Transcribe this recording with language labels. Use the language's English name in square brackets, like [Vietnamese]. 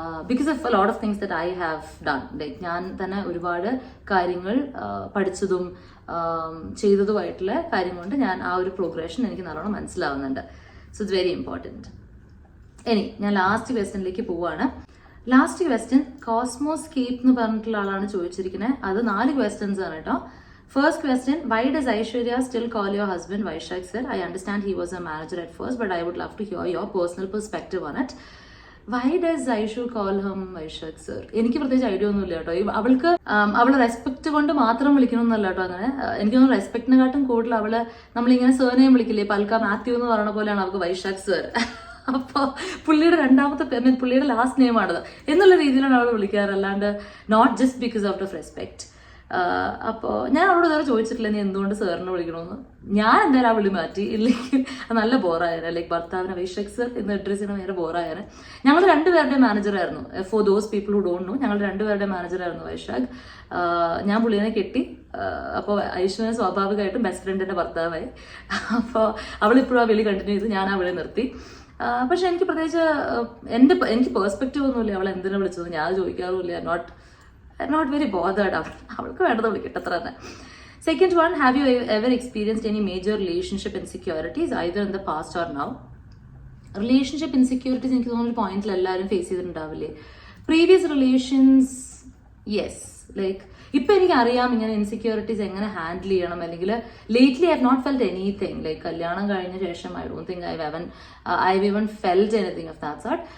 [English] Because of a lot of things that I have done. [Malayalam] Like ഞാൻ തന്നെ ഒരുപാട് കാര്യങ്ങൾ പഠിച്ചതും ചെയ്തതുമായിട്ടുള്ള കാര്യം കൊണ്ട് ഞാൻ ആ ഒരു പ്രോഗ്രഷൻ എനിക്ക് നല്ലോണം മനസ്സിലാവുന്നുണ്ട്. [English] So it's very important. [Malayalam] ഇനി ഞാൻ ലാസ്റ്റ് ക്വസ്റ്റ്യനിലേക്ക് പോവാണ്. ലാസ്റ്റ് ക്വസ്റ്റ്യൻ കോസ്മോസ്കേപ്പ് എന്ന് പറഞ്ഞിട്ടുള്ള ആളാണ് ചോദിച്ചിരിക്കുന്നത്. അത് 4 questions ആണ് കേട്ടോ. [English] First question, why does Aishwarya still call your husband Vaishak sir? I understand he was a manager at first, but I would love to hear your personal perspective on it. Why does Aishu call him Vaishak sir? [Malayalam] എനിക്ക് പ്രത്യേകിച്ച് idea ഒന്നുമില്ല കേട്ടോ. അവള് respect കൊണ്ട് മാത്രം വിളിക്കണമെന്നല്ല കേട്ടോ. അങ്ങനെ എനിക്ക് തോന്നുന്നു റെസ്പെക്ടിനെക്കാട്ടും കൂടുതൽ നമ്മളിങ്ങനെ സേർനെയിം വിളിക്കില്ലേ, പൽക്ക മാത്യു എന്ന് പറയുന്ന പോലെയാണ് അവൾക്ക് വൈശാഖ് സർ. അപ്പോൾ പുള്ളിയുടെ പുള്ളിയുടെ ലാസ്റ്റ് നെയിം ആണത് എന്നുള്ള രീതിയിലാണ് അവൾ വിളിക്കാറ്, അല്ലാണ്ട് [English] Not just because of respect. [Malayalam] അപ്പോൾ ഞാൻ അവളോട് ഇതുവരെ ചോദിച്ചിട്ടില്ല നീ എന്തുകൊണ്ട് സാറിനെ വിളിക്കണമെന്ന്. ഞാൻ എന്തായാലും ആ വിളി മാറ്റി, ഇല്ലെങ്കിൽ നല്ല ബോറായാണ്. ലൈക്ക് ഭർത്താവിനെ വൈശാഖ് സർ എന്ന് അഡ്രസ് ചെയ്യണം, ഭയങ്കര ബോറായാണ്. ഞങ്ങൾ 2 പേരുടെ മാനേജറായിരുന്നു. [English] for those people who don't know, [Malayalam] ഞങ്ങൾ 2 പേരുടെ മാനേജറായിരുന്നു വൈശാഖ്. ഞാൻ പുള്ളിനെ കെട്ടി. അപ്പോൾ ഐശ്വര്യ സ്വാഭാവികമായിട്ടും ബെസ്റ്റ് ഫ്രണ്ടിന്റെ ഭർത്താവായി. അപ്പോൾ അവളിപ്പോഴും ആ വിളി കണ്ടിന്യൂ ചെയ്ത് ഞാൻ ആ വിളി നിർത്തി. പക്ഷെ എനിക്ക് പ്രത്യേകിച്ച് എനിക്ക് പേഴ്സ്പെക്റ്റീവ് ഒന്നുമില്ല അവൾ എന്തിനാ വിളിച്ചത്, ഞാൻ ചോദിക്കാറുമില്ല. [English] Not very bothered. [Malayalam] അവൾക്ക് വേണ്ടത് വിളിക്കട്ടെ, അത്ര തന്നെ. [English] Second one, have you ever experienced any major relationship insecurities either in the past or now? [Malayalam] Relationship insecurities എനിക്ക് തോന്നുന്ന പോയിന്റിൽ എല്ലാവരും face ചെയ്തിട്ടുണ്ടാവില്ലേ. Previous relations, yes. Like ഇപ്പൊ എനിക്ക് അറിയാം ഇങ്ങനെ ഇൻസെക്യൂരിറ്റീസ് എങ്ങനെ ഹാൻഡിൽ ചെയ്യണം. അല്ലെങ്കിൽ [English] lately I have not felt anything like [Malayalam] കല്യാണം കഴിഞ്ഞ ശേഷം [English] I don't think I even felt anything of that sort.